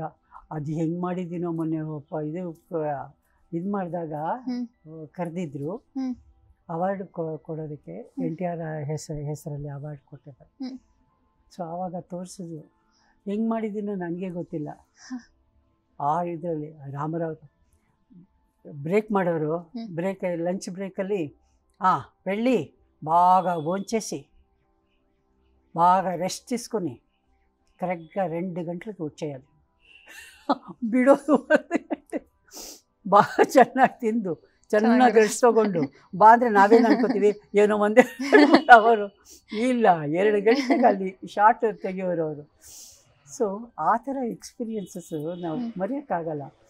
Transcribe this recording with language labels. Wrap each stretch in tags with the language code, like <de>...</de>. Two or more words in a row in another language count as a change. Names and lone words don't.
<kn>ಅದು ಹೆಂಗೆ ಮಾಡಿದ್ದೀನೋ ಮೊನ್ನೆ ಇದು ಮಾಡಿದಾಗ ಕರೆದಿದ್ರು ಅವಾರ್ಡ್ ಕೊಡೋದಕ್ಕೆ. NTR ಹೆಸರಲ್ಲಿ ಅವಾರ್ಡ್ ಕೊಟ್ಟಿದ್ದಾರೆ. ಸೊ ಆವಾಗ ತೋರಿಸಿದ್ರು. ಹೆಂಗೆ ಮಾಡಿದ್ದೀನೋ ನನಗೆ ಗೊತ್ತಿಲ್ಲ. ಆ ಇದರಲ್ಲಿ ರಾಮರಾವ್ ಬ್ರೇಕ್ ಮಾಡೋರು, ಹ್ಮ್. ಬ್ರೇಕ್ ಲಂಚ್ ಬ್ರೇಕಲ್ಲಿ</kn> <te>వెళ్ళి బాగా భోంచేసి బాగా రెస్ట్ తీసుకొని కరెక్ట్గా 2 గంటలకు వచ్చేయాలి.</te> <kn>ಬಿಡೋದು 1 ಗಂಟೆ. ಬಾగా ಚೆನ್ನಾಗಿ ತಿಂದು ಚೆನ್ನಾಗಿ ರೆಸ್ಟ್ ತೊಗೊಂಡು ಬಾ ಅಂದರೆ ನಾವೇನು ಅನ್ಕೋತೀವಿ, ಏನೋ ಒಂದೇ ಅವರು ಇಲ್ಲ 2 ಗಂಟೆಗೆ ಅಲ್ಲಿ ಶಾರ್ಟ್ ತೆಗಿಯೋರು ಅವರು. ಸೊ ಆ ಥರ ಎಕ್ಸ್ಪೀರಿಯನ್ಸಸ್ಸು ನಾವು ಮರೆಯೋಕ್ಕಾಗಲ್ಲ.</kn>